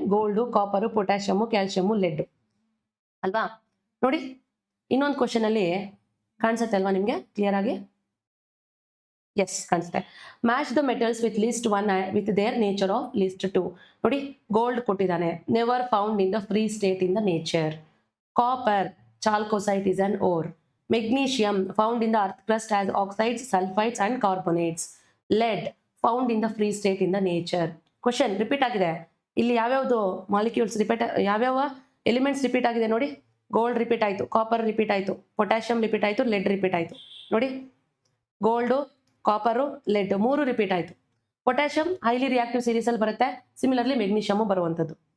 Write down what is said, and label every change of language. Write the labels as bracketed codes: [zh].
[kn] Gold, copper, potassium, calcium, LED ಅಲ್ವಾ? ನೋಡಿ, ಇನ್ನೊಂದು ಕ್ವಶನ್ ಅಲ್ಲಿ ಕಾಣಿಸುತ್ತೆ ಅಲ್ವಾ ನಿಮ್ಗೆ ಕ್ಲಿಯರ್ ಆಗಿ? ಎಸ್, ಕಾಣಿಸುತ್ತೆ. [en] Match the metals with list 1 with their nature of list 2. [kn] ನೋಡಿ, ಗೋಲ್ಡ್ ಕೊಟ್ಟಿದ್ದಾನೆ, [en] Never found in the free state in the nature. Copper, chalcocite is an ore. Magnesium, found in the earth crust as oxides, sulfides and carbonates. Lead, found in the free state in the nature. [kn] Question repeat ಆಗಿದೆ. ಇಲ್ಲಿ ಯಾವ್ಯಾವ್ದು molecules repeat, ಯಾವ್ಯಾವ elements repeat ಆಗಿದೆ ನೋಡಿ? Gold repeat ಆಯ್ತು, copper repeat ಆಯ್ತು, potassium repeat ಆಯ್ತು, LED repeat ಆಯ್ತು. ನೋಡಿ, ಗೋಲ್ಡು, ಕಾಪರು, ಲೆಡ್ 3 ರಿಪೀಟ್ ಆಯ್ತು. ಪೊಟ್ಯಾಷಿಯಂ ಹೈಲಿ ರಿಯಾಕ್ಟಿವ್ ಸೀರೀಸ್ ಅಲ್ಲಿ ಬರುತ್ತೆ. ಸಿಮಿಲರ್ಲಿ ಮೆಗ್ನೀಷಿಯಮ್ ಬರುವಂಥದ್ದು.